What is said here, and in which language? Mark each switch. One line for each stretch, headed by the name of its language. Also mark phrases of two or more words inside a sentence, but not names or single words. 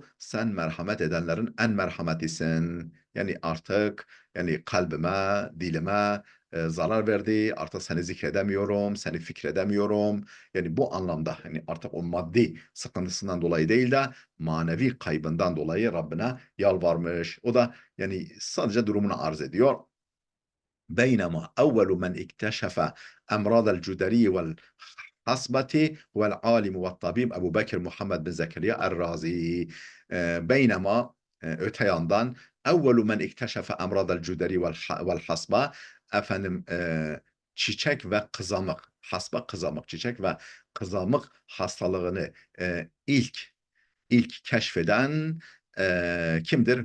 Turkish: Sen merhamet edenlerin en merhametisin. Yani artık yani kalbime, dilime zarar verdi. Artık seni zikredemiyorum, seni fikredemiyorum. Yani bu anlamda hani artık o maddi sıkıntısından dolayı değil de manevi kaybından dolayı Rabbine yalvarmış. O da yani sadece durumunu arz ediyor.
Arabic: بينما أول من اكتشف أمراض الجدري والحصبة هو العالم والطبيب Ebu Bekir Muhammed bin Zekeriya Er-Razi.
Turkish: Beynema öte yandan
Arabic: أول من اكتشف أمراض الجدري والحصبة,
Turkish: efendim çiçek ve kızamık, hasba kızamık, çiçek ve kızamık hastalığını ilk keşfeden kimdir?